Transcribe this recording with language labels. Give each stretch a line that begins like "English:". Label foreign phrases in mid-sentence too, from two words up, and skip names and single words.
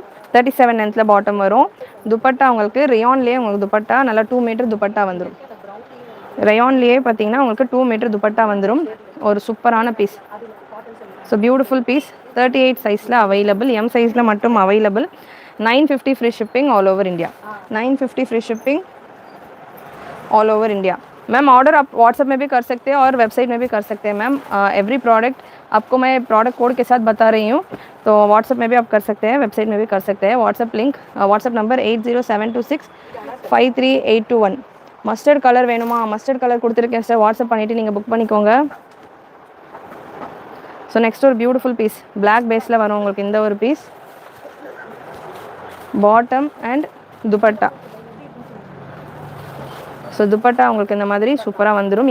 Tamil: 37 லென்த்தில் பாட்டம் வரும். துப்பட்டா உங்களுக்கு ரயான்லேயே உங்களுக்கு துப்பட்டா நல்லா 2 மீட்டர் துப்பட்டா வந்துடும். ரயான்லேயே பார்த்தீங்கன்னா உங்களுக்கு 2 மீட்டர் துப்பட்டா வந்துடும். ஒரு சூப்பரான பீஸ்.
English: so beautiful piece.
Tamil: 38 சைஸில் அவைலபிள். எம் சைஸில் மட்டும் அவைலபிள்.
English: 950 free shipping all over India. 950 free shipping all over India.
Hindi: मैम ऑर्डर आप व्हाट्सएप में भी कर सकते हैं और वेबसाइट में भी कर सकते हैं मैम.
English: every product
Hindi: आपको मैं
English: product code
Hindi: के साथ बता रही हूँ. तो व्हाट्सएप में भी आप कर सकते हैं, वेबसाइट में भी कर सकते हैं.
English: WhatsApp link, WhatsApp number
Hindi: 8072653821.
English: mustard color
Tamil: வேணுமா?
English: mustard color
Tamil: கொடுத்துருக்கேன் சார். வாட்ஸ்அப் பண்ணிவிட்டு நீங்கள் புக் பண்ணிக்கோங்க.
English: so next
Tamil: ஒரு பியூட்டிஃபுல் பீஸ். பிளாக் பேஸில் வரும் உங்களுக்கு இந்த ஒரு பீஸ்.
English: bottom and
Tamil: துப்பட்டா. ஸோ துப்பட்டா உங்களுக்கு இந்த மாதிரி சூப்பராக வந்துடும்.